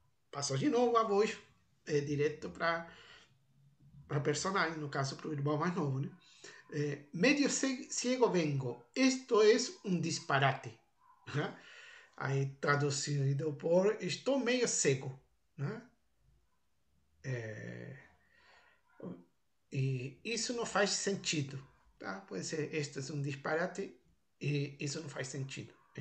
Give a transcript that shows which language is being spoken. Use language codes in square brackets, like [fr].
[pt] Passou de novo a voz direto para personagem, no caso para o irmão mais novo, né? [es] Medio ciego vengo, esto es un disparate. [pt] Né? Aí traduzido por estou meio cego. Né? E isso não faz sentido. Tá? Pode ser, este é um disparate e isso não faz sentido.